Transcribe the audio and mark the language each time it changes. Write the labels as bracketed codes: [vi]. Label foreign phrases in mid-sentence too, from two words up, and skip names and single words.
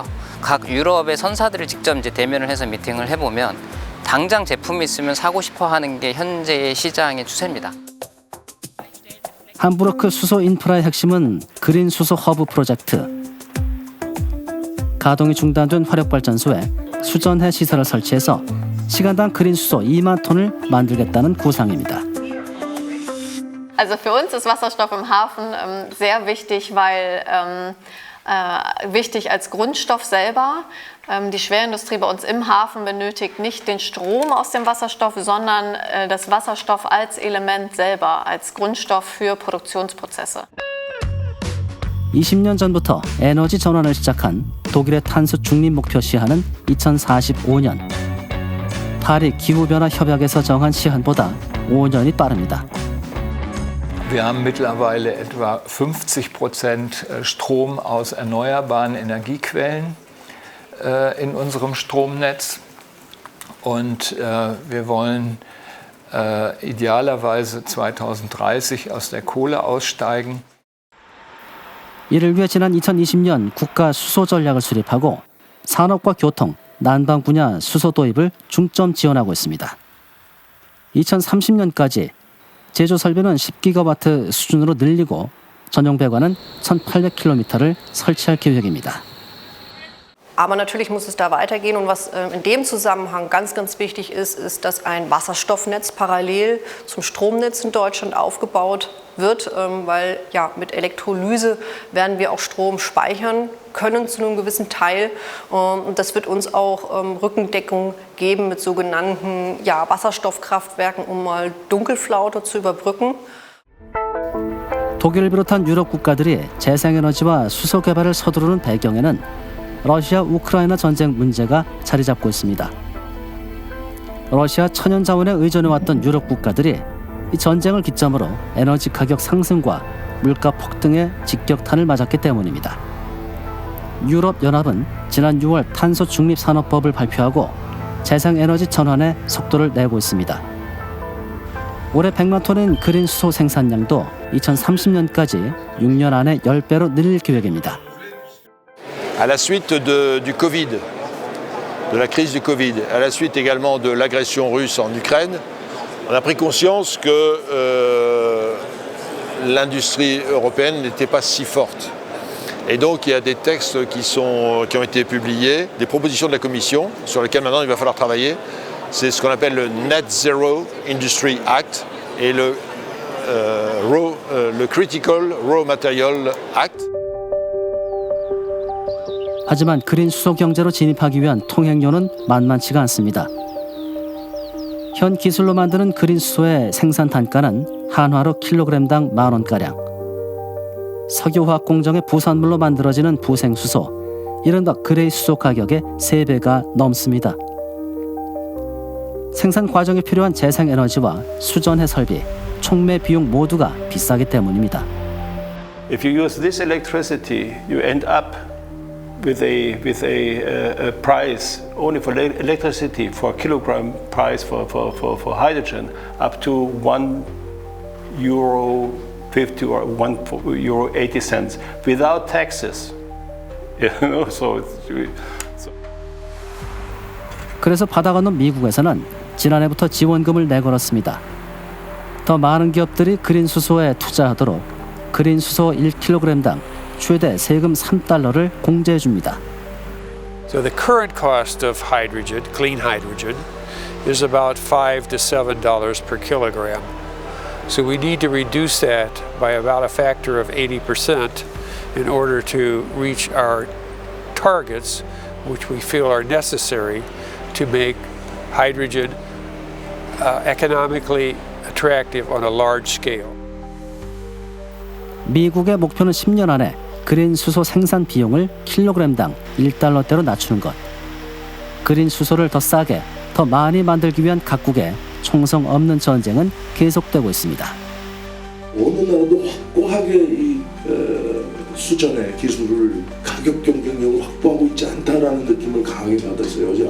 [ko] 각 유럽의 선사들을 직접 이제 대면을 해서 미팅을 해보면 당장 제품이 있으면 사고 싶어 하는 게 현재의 시장의 추세입니다. 함부르크 수소 인프라의 핵심은 그린 수소 허브 프로젝트. 가동이 중단된 화력발전소에 수전해 시설을 설치해서 시간당 그린 수소 2만 톤을 만들겠다는 구상입니다. [de] Also für uns ist Wasserstoff im Hafen sehr wichtig, weil wichtig als Grundstoff selber. Die Schwerindustrie bei uns im Hafen benötigt nicht den Strom aus dem Wasserstoff, sondern das Wasserstoff als Element selber, als Grundstoff für Produktionsprozesse. [ko] 20년 전부터 에너지 전환을 시작한 독일의 탄소 중립 목표 시한은 2045년. 파리 기후변화 협약에서 정한 시한보다 5년이 빠릅니다. [de] Wir haben mittlerweile etwa 50% Strom aus erneuerbaren Energiequellen in unserem Stromnetz und wir wollen idealerweise 2030 aus der Kohle aussteigen. [ko] 이를 위해 지난 2020년 국가 수소 전략을 수립하고 산업과 교통, 난방 분야 수소 도입을 중점 지원하고 있습니다. 2030년까지 제조 설비는 10기가와트 수준으로 늘리고 전용 배관은 1,800km를 설치할 계획입니다. [de] Aber natürlich muss es da weitergehen. Und was in dem Zusammenhang ganz, ganz wichtig ist, ist, dass ein Wasserstoffnetz parallel zum Stromnetz in Deutschland aufgebaut wird, weil ja, mit Elektrolyse werden wir auch Strom speichern können zu einem gewissen Teil. Und das wird uns auch Rückendeckung geben mit sogenannten Wasserstoffkraftwerken, um mal Dunkelflaute zu überbrücken. [ko] 독일을 비롯한 유럽 국가들이 재생에너지와 수소 개발을 서두르는 배경에는 러시아 우크라이나 전쟁 문제가 자리 잡고 있습니다. 러시아 천연 자원에 의존해왔던 유럽 국가들이 이 전쟁을 기점으로 에너지 가격 상승과 물가 폭등에 직격탄을 맞았기 때문입니다. 유럽연합은 지난 6월 탄소 중립 산업법을 발표하고 재생에너지 전환에 속도를 내고 있습니다. 올해 100만 톤인 그린 수소 생산량도 2030년까지 6년 안에 10배로 늘릴 계획입니다. [fr] À la suite du Covid, de la crise du Covid, à la suite également de l'agression russe en Ukraine, on a pris conscience que l'industrie européenne n'était pas si forte. Et donc il y a des textes qui ont été publiés, des propositions de la Commission sur lesquelles maintenant il va falloir travailler. C'est ce qu'on appelle le Net Zero Industry Act et le Critical Raw Material Act. [ko] 하지만 그린 수소 경제로 진입하기 위한 통행료는 만만치가 않습니다. 현 기술로 만드는 그린 수소의 생산 단가는 한화로 킬로그램당 10,000원가량. 석유화학 공정의 부산물로 만들어지는 부생수소, 이른바 그레이 수소 가격의 3배가 넘습니다. 생산 과정에 필요한 재생에너지와 수전해 설비, 촉매 비용 모두가 비싸기 때문입니다. [en] If you use this electricity, you end up with a price only for electricity for a kilogram price for hydrogen up to €1.50 or €1.80 without taxes. [ko] 그래서 바다 건너 미국에서는 지난해부터 지원금을 내걸었습니다. 더 많은 기업들이 그린 수소에 투자하도록 그린 수소 1kg당 최대 세금 $3를 공제해 줍니다. [en] So the current cost of hydrogen, clean hydrogen, is about $5 to $7 per kilogram. So we need to reduce that by about a factor of 80% in order to reach our targets, which we feel are necessary to make hydrogen economically attractive on a large scale. [ko] 미국의 목표는 10년 안에 그린 수소 생산 비용을 킬로그램당 $1대로 낮추는 것. 그린 수소를 더 싸게, 더 많이 만들기 위한 각국의 총성 없는 전쟁은 계속되고 있습니다. 어느 나라도 확고하게 이 수전의 기술을 가격 경쟁력을 확보하고 있지 않다라는 느낌을 강하게 받았어요.